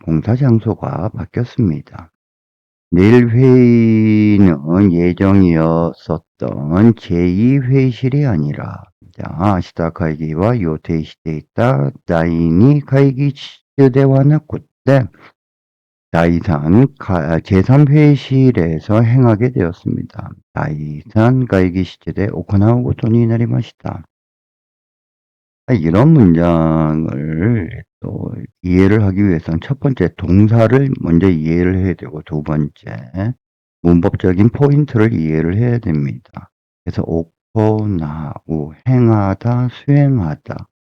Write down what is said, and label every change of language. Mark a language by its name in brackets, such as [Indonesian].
[Korean] 공사 장소가 바뀌었습니다. 내일 회의는 예정이었었던 제2회의실이 아니라 아시다 [Japanese] 会議は 予定していた第2 会議室ではなくて [Korean] 제3 회의실에서 행하게 되었습니다. [Japanese] 第3 会議室で 行うことになりました. [Korean] 이런 문장을 또 이해를 하기 위해서는 첫 번째 동사를 먼저 이해를 해야 되고 두 번째 문법적인 포인트를 이해를 해야 됩니다. 그래서 오코나우, 행하다, 수행하다.